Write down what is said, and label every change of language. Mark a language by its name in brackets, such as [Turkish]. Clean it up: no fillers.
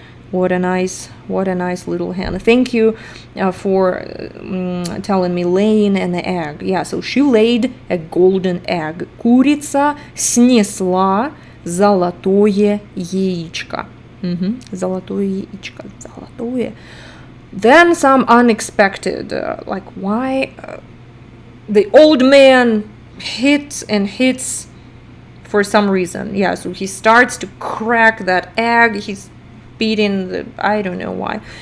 [English] What a nice little hen. Thank you for telling me laying an egg. Yeah, so she laid a golden egg. [Russian] Курица снесла золотое яичко. Золотое яичко. Золотое. [English] Then some unexpected, like why the old man hits for some reason. Yeah, so he starts to crack that egg. He's beating I don't know why.